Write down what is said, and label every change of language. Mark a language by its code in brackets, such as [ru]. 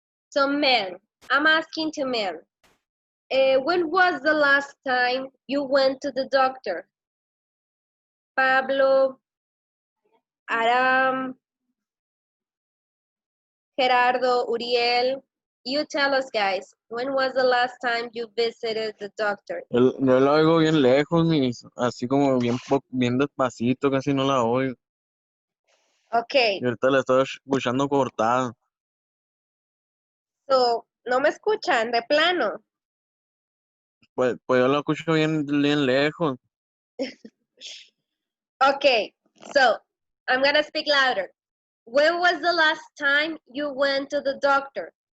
[en] So men, I'm asking to men, when was the last time you went to the doctor? Pablo, Aram, Gerardo, Uriel, you tell us guys, when was the last time you visited the doctor? [es] Yo la oigo bien lejos, así como bien despacito, casi no la oigo. [en] Okay, [es] Y ahorita la estoy escuchando cortada. so, no me escuchan de plano. Pues yo la escucho bien lejos. [en] Okay, so, I'm gonna speak louder. When was the last time you went to the doctor?